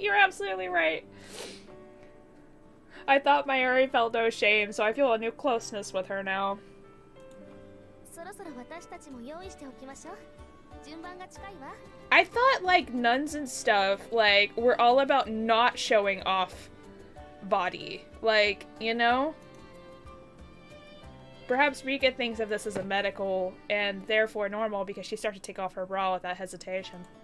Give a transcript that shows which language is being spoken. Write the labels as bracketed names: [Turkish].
[English] You're absolutely right. I thought Mayuri felt no shame, so I feel a new closeness with her now. [Japanese] そろそろ私たちも用意しておきましょう。順番が近いわ。 [English] I thought, like, nuns and stuff, like, were all about not showing off body. Like, you know? Perhaps Rika thinks of this as a medical and therefore normal because she starts to take off her bra without hesitation.